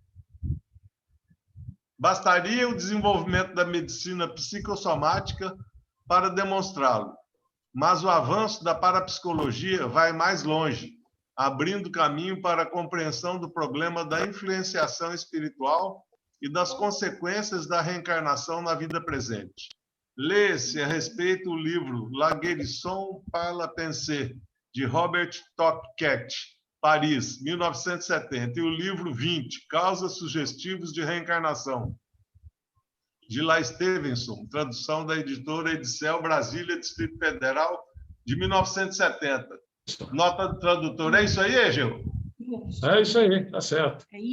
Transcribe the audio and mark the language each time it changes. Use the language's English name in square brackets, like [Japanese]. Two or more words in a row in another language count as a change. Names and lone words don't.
[Portuguese] Bastaria o desenvolvimento da medicina psicossomática para demonstrá-lo. Mas o avanço da parapsicologia vai mais longe, abrindo caminho para a compreensão do problema da influenciação espiritual e das consequências da reencarnação na vida presente. Lê-se a respeito o livro La Guérison par la Pensée, de Robert Topquet, Paris, 1970, e o livro 20, Causas Sugestivos de Reencarnação, de La Stevenson, tradução da editora Edicel, Brasília, Distrito Federal, de 1970. Nota do tradutor. É isso aí, Egeu? É isso aí, tá certo.